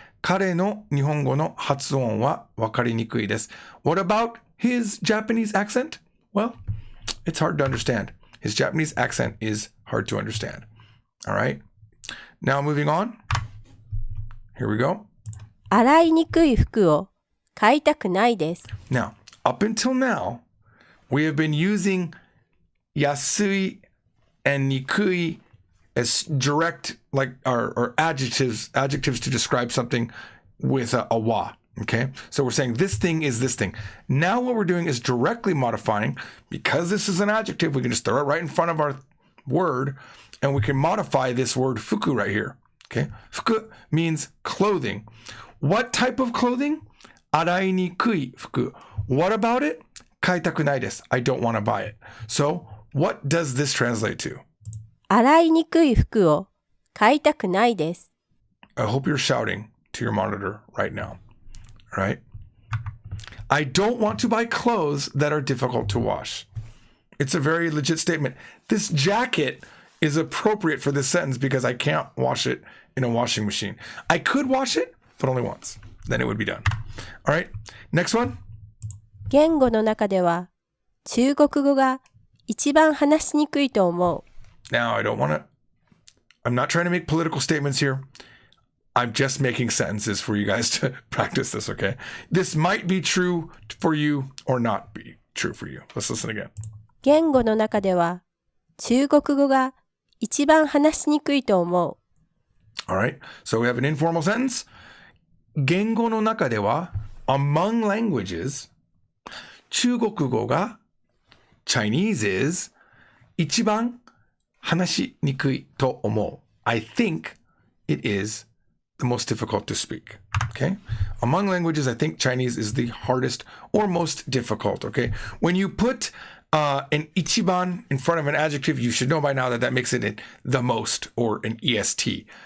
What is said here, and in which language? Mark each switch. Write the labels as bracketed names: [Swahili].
[Japanese] 彼の日本語の発音はわかりにくいです。 [English] What about his Japanese accent? Well, it's hard to understand. His Japanese accent is hard to understand. All right. Now moving on. Here we go. [Japanese] 洗いにくい服を買いたくないです。 [English] Now, up until now, we have been using yasui and nikui as direct, like, or adjectives to describe something with a wa. Okay, so we're saying this thing is this thing. Now what we're doing is directly modifying. Because this is an adjective, we can just throw it right in front of our word and we can modify this word fuku right here. Okay, fuku means clothing. What type of clothing? [Japanese] Arai nikui fuku. [English] What about it? [Japanese] Kaitaku nai desu. [English] I don't want to buy it. So what does this translate to? [Japanese] 洗いにくい服を買いたくないです。 [English] I hope you're shouting to your monitor right now. All right? I don't want to buy clothes that are difficult to wash. It's a very legit statement. This jacket is appropriate for this sentence because I can't wash it in a washing machine. I could wash it, but only once. Then it would be done. All right? Next one. [Japanese] 言語の中では中国語が一番話しにくいと思う。 [English] Now, I'm not trying to make political statements here. I'm just making sentences for you guys to practice this, okay? This might be true for you or not be true for you. Let's listen again. [Japanese] 言語の中では中国語が一番話しにくいと思う。 [English] All right, so we have an informal sentence. [Japanese] 言語の中では [English] among languages [Japanese] 中国語が [English] Chinese is [Japanese] 一番話しにくいと思う. [English] I think it is the most difficult to speak. Okay? Among languages, I think Chinese is the hardest or most difficult. Okay? When you put An ichiban in front of an adjective, you should know by now that that makes it the most, or an est.